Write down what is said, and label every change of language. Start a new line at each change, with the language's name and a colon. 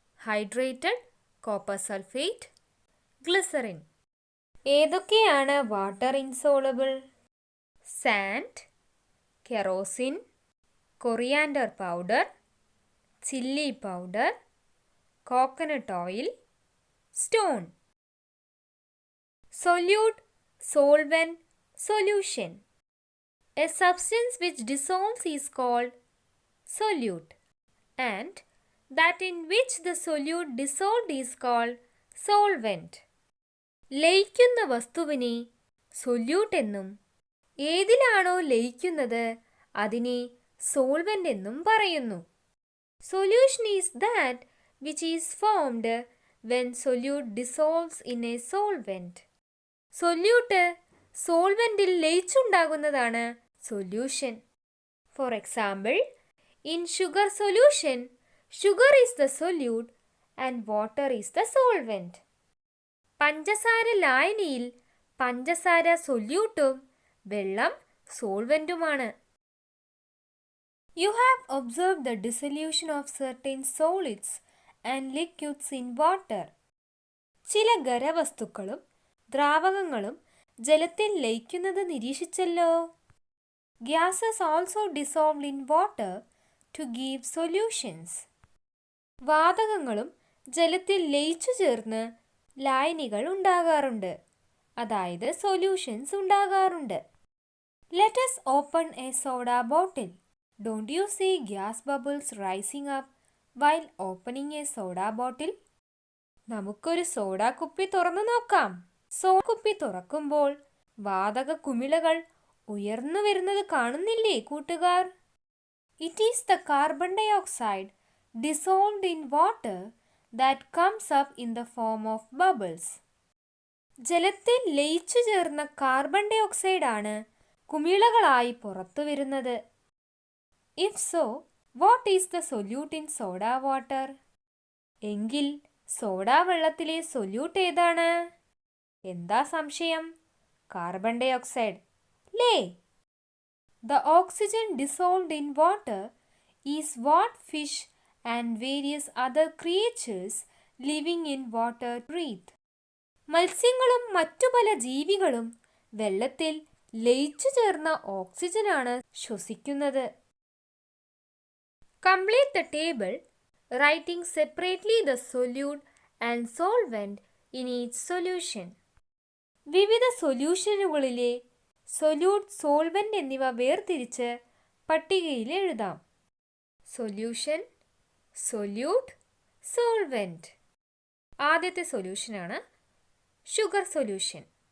English: Hydrated copper sulphate, glycerine. ഏതൊക്കെയാണ് water insoluble? Sand, kerosene, coriander powder, chilli powder, coconut oil, stone. Solute, solvent, solution. A substance which dissolves is called solute, and that in which the solute dissolved is called solvent.
Malayalam: ലയിക്കുന്ന വസ്തുവിനെ solute എന്നും ഏതിലാണോ ലയിക്കുന്നത് അതിനെ solvent എന്നും പറയുന്നു.
English: Solution is that which is formed when solute dissolves in a solvent.
Malayalam: Solute സോൾവെന്റിൽ ലയിച്ചുണ്ടാകുന്നതാണ് solution.
English: For example, in sugar solution, sugar is the solute and water is the solvent.
Malayalam: പഞ്ചസാര ലായനിയിൽ പഞ്ചസാര സൊല്യൂട്ടും വെള്ളം സോൾവെന്റുമാണ്.
English: You have observed the dissolution of certain solids and liquids in water.
Malayalam: ചില ഖരവസ്തുക്കളും ദ്രാവകങ്ങളും ജലത്തിൽ ലയിക്കുന്നത് നിരീക്ഷിച്ചല്ലോ.
English: Gases also dissolved in water to give solutions.
Malayalam: വാതകങ്ങളും ജലത്തിൽ ലയിച്ചു ചേർന്ന് ലായനികൾ ഉണ്ടാകാറുണ്ട്, അതായത് സൊല്യൂഷൻസ് ഉണ്ടാകാറുണ്ട്.
English: Let us open a soda bottle. Don't you see gas bubbles rising up while opening a soda bottle?
Malayalam: നമുക്കൊരു soda കുപ്പി തുറന്നു നോക്കാം. സോഡ കുപ്പി തുറക്കുമ്പോൾ വാതക കുമിളകൾ ഉയർന്നു വരുന്നത് കാണുന്നില്ലേ കൂട്ടുകാർ?
English: It is the carbon dye oxide dissolved in water that comes up in the form of bubbles.
Malayalam: ജലത്തിൽ ലയിച്ചു ചേർന്ന കാർബൺ ഡൈ ഓക്സൈഡ് ആണ് കുമിളകളായി പുറത്തു വരുന്നത്.
English: If so, what is the solute in soda water?
Malayalam: എങ്കിൽ സോഡാ വെള്ളത്തിലെ സൊല്യൂട്ട് ഏതാണ്? എന്താ സംശയം? Carbon dye oxide Leh.
English: The oxygen dissolved in water is what fish and various other creatures living in water breathe.
Malayalam: മത്സ്യങ്ങളും മറ്റു പല ജീവികളും വെള്ളത്തിൽ ലയിച്ചു ചേർന്ന ഓക്സിജനാണ് ശ്വസിക്കുന്നത്.
English: Complete the table writing separately the solute and solvent in each solution.
Malayalam: വിവിധ സൊല്യൂഷനുകളിലെ solute, solvent എന്നിവ വേർതിരിച്ച് പട്ടികയിൽ എഴുതാം. Solution, solute, solvent. ആദ്യത്തെ സൊല്യൂഷനാണ് ഷുഗർ സൊല്യൂഷൻ.